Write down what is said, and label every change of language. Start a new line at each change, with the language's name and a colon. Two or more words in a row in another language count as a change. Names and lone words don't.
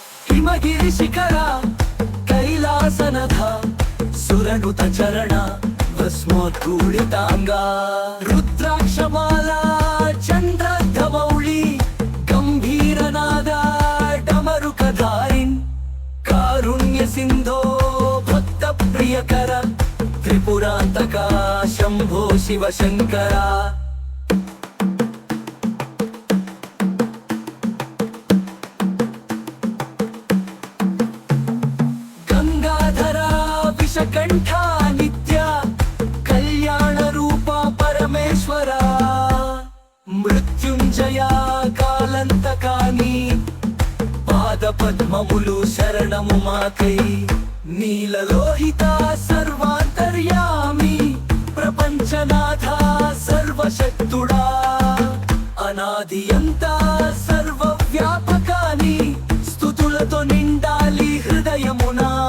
Sanskrit: హిమగిరి శిఖర కైలాసనథ సురనుత చరణ ಭಸ್ಮೋದ್ಧೂಳಿತಾಂಗ ರುದ್ರಾಕ್ಷಮಾಲ ಚಂದ್ರಧಮೌಳಿ ಗಂಭೀರನಾದ ಡಮರುಕಧಾರಿನ್ ಕಾರುಣ್ಯ ಸಿಂಧೋ ಭಕ್ತ ಪ್ರಿಯಕರ ತ್ರಿಪುರಾಂತಕ ಶಂಭೋ ಶಿವಶಂಕರ ಗಂಗಾಧರ ವಿಷಕಂಠ ನಿತ್ಯ ಕಲ್ಯಾಣ ರೂಪ
Telugu: ಪರಮೇಶ್ವರ మృత్యుంజయ కాలంతకాని పాద పద్మములు శరణము మాకై నీలలోహిత సర్వాంతర్యామి ప్రపంచనాథ సర్వశక్తుడా అనాది అంత సర్వవ్యాపకాని స్తుతులతో నిండాలి హృదయమునా